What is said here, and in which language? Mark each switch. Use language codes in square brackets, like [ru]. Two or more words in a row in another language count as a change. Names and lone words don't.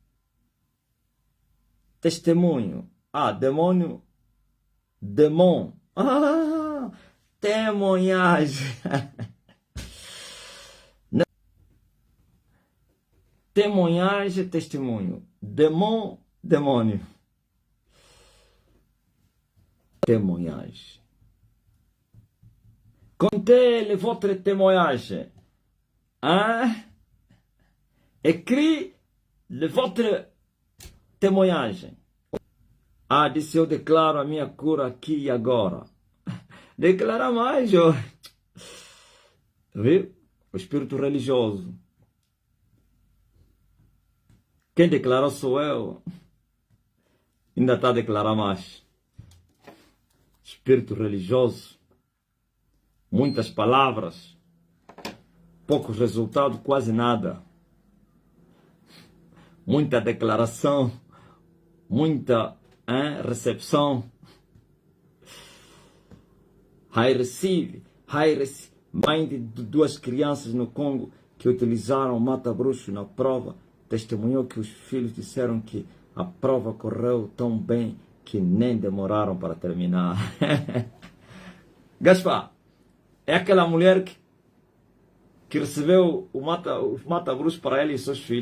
[pt] Testemunho. Demônio. [fr] Demon. Temoignagem. [pt] Temoignagem, testemunho. Demon, demônio. [fr] Témoignage. Contez votre témoignage. Écris votre témoignage. [pt] Disse eu declaro a minha cura aqui e agora. Declara mais, ó. Viu? O espírito religioso. Quem declarou sou eu. Ainda está a declarar mais. Espírito religioso. Muitas palavras. Poucos resultados, quase nada. Muita declaração. Muita recepção. [en] I receive. [pt] Mãe de duas crianças no Congo que utilizaram mata-bruxo na prova. Testemunhou que os filhos disseram que a prova correu tão bem que nem demoraram para terminar. Gaspar, é aquela mulher que recebeu o mata-bruxo para ela e seus filhos.